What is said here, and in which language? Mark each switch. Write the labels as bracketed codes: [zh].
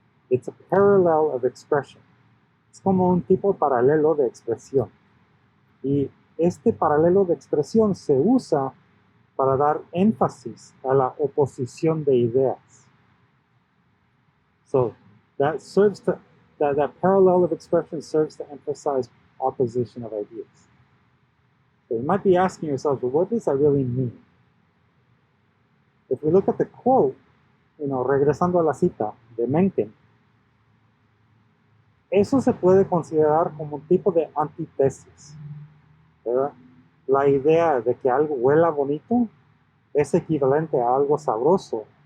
[en] It's a parallel of expression. [es] Es como un tipo paralelo de expresión. Y este paralelo de expresión se usa para dar énfasis a la oposición de ideas. [en] So that serves to, that parallel of expression serves to emphasize opposition of ideas. So you might be asking yourself, well, what does that really mean? If we look at the quote, [es] regresando a la cita de Mencken, eso se puede considerar como un tipo de antithesis, ¿verdad? La idea de que algo huela bonito es equivalente a algo sabroso.